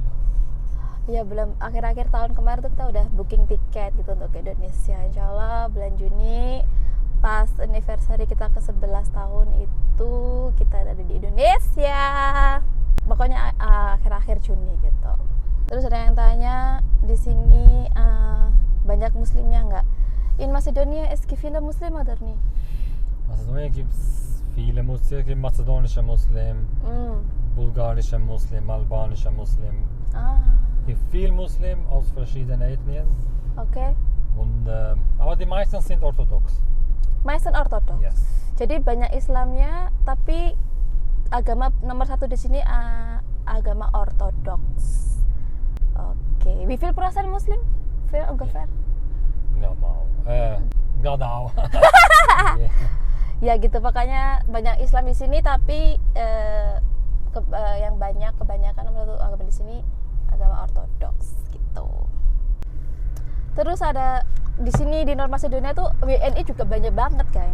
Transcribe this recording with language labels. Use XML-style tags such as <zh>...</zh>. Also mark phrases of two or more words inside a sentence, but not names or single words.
<id>Ya belum, akhir-akhir tahun kemarin tuh kita udah booking tiket gitu untuk ke Indonesia.</id> <ar>إن شاء الله</ar> <id>bulan Juni pas anniversary kita ke 11 tahun itu kita ada di Indonesia. Pokoknya akhir-akhir Juni gitu. Terus ada yang tanya di sini banyak muslimnya nggak?</id> <de>In Macedonia es viele Muslimer oder nicht? Macedonia gibt es viele Muslimen, mazedonische Muslim, bulgarische Muslim, albanische Muslim. Es gibt viel Muslim aus verschiedenen Ethnien. Okay. Aber die meisten sind orthodox. Meisten orthodox. Yes.</de> <id>Jadi banyak Islamnya, tapi agama nomor 1 di sini agama ortodoks. Oke.</id> <de>Wie viel % Muslim? Ungefähr?</de> <id>Nggak mau. Nggak tahu. Ya gitu, pokoknya banyak Islam di sini, tapi yang kebanyakan menurut agama di sini agama ortodoks gitu. Terus ada di sini di North Macedonia tuh WNI juga banyak banget kan.</id>